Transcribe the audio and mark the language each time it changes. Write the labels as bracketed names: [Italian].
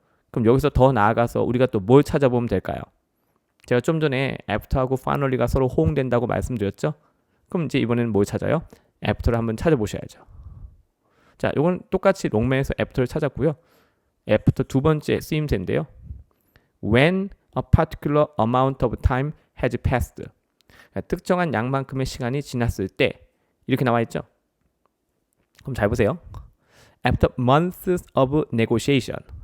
[Korean] 그럼 여기서 더 나아가서 우리가 또 뭘 찾아보면 될까요? 제가 좀 전에 after하고 finally가 서로 호응된다고 말씀드렸죠. 그럼 이제 이번에는 뭘 찾아요? after를 한번 찾아보셔야죠. 자, 이건 똑같이 롱맨에서 after를 찾았고요. after 두 번째 쓰임새인데요. [English] When a particular amount of time has passed. [Korean] 그러니까 특정한 양만큼의 시간이 지났을 때 이렇게 나와 있죠. 그럼 잘 보세요. [English] After months of negotiation.